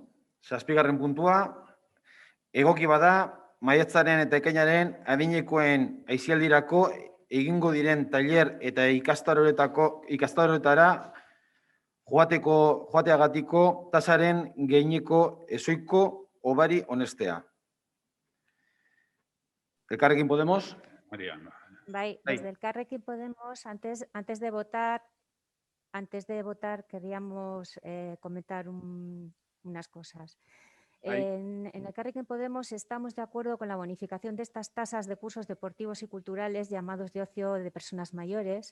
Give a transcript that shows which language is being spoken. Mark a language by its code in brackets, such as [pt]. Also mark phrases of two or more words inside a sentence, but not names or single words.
[eu] Zazpigarren puntua, egoki bada, maiatzaren eta ekainaren adinekoen aisialdirako egingo diren tailer eta ikastaroetara joateagatiko tasaren gehineko ezoiko obari onestea. Elkarrekin Podemos? Mariano. [es] Bai, desde Elkarrekin Podemos, antes de votar queríamos comentar unas cosas. En Elkarrekin Podemos estamos de acuerdo con la bonificación de estas tasas de cursos deportivos y culturales llamados de ocio de personas mayores.